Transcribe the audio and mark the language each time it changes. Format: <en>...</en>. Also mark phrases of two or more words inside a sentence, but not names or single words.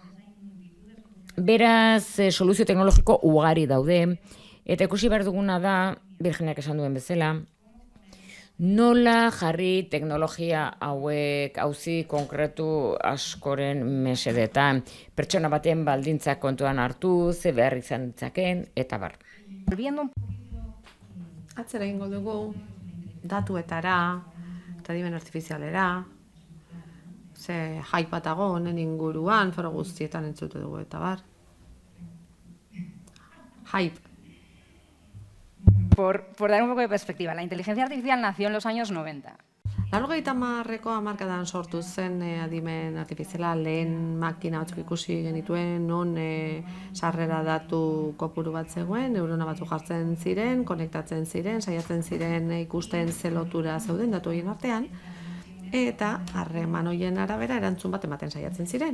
<eu>Beraz, soluzio teknologiko ugari daude, eta ikusi behar duguna da, Virginiak esan duen bezala, Nola jarri teknologia hauek auzi konkretu askoren mesedetan, pertsona baten baldintzak kontuan hartu, ze behar izan ditzaken, eta bar. Atzera egingo dugu datuetara, eta adimen artifizialera, ze hype bat dago honen inguruan, foro guztietan entzute dugu eta bar. Hype.</eu> <es>Por dar un poco de perspectiva, la inteligencia artificial nació en los años 90.</es> <eu>90ko hamarkadan sortu zen adimen artifiziala, lehen makina batzuk ikusi genituen, non sarrera datu kopuru bat zegoen, neurona batzuk jartzen ziren, konektatzen ziren, saiatzen ziren ikusten ze lotura zeuden datu horien artean, eta harreman horien arabera erantzun bat ematen saiatzen ziren.</eu>